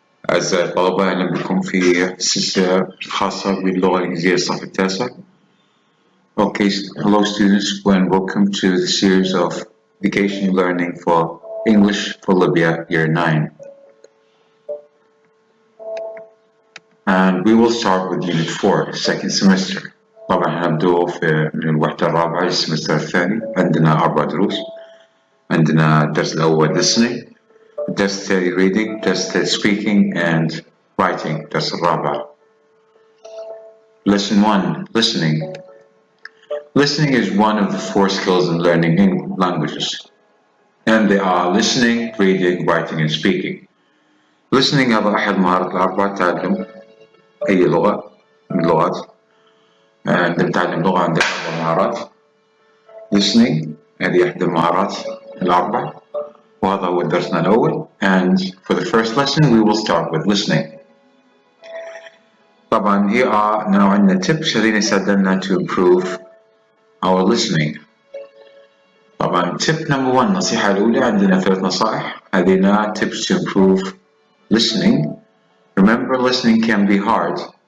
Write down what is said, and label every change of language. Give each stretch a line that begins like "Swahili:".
Arabic: أعزائي الطلبة، أهلا بكم في السلسلة الخاصة باللغة الإنجليزية الصف التاسع.
English: Okay, hello students and welcome to the series of vacation learning for English for Libya Year 9. And we will start with Unit 4, second semester.
Arabic: طبعا هنبدأ من الوحدة الرابعة للسمستر الثاني. عندنا 4 دروس. عندنا الدرس الأول listening، الدرس الثاني reading، الدرس الثالث
English: speaking and writing.
Arabic: الدرس الرابع.
English: Lesson 1, listening. Listening is one of the 4 skills in learning languages, and they are listening, reading, writing, and speaking.
Arabic: Listening هذا أحد مهارات الأربعة. تعلم أي لغة من اللغات. عندما نتعلم لغة عندنا 4 مهارات. Listening هذه إحدى المهارات الأربع، وهذا هو درسنا الأول.
English: And for the first lesson we will start with listening. طبعا here are now عندنا tips
Arabic: الذين يساعدنا
English: to improve our listening.
Arabic: طبعا tip number 1، النصيحة الأولى، عندنا 3 نصائح.
English: هذه tips to improve listening. Remember, listening can be hard.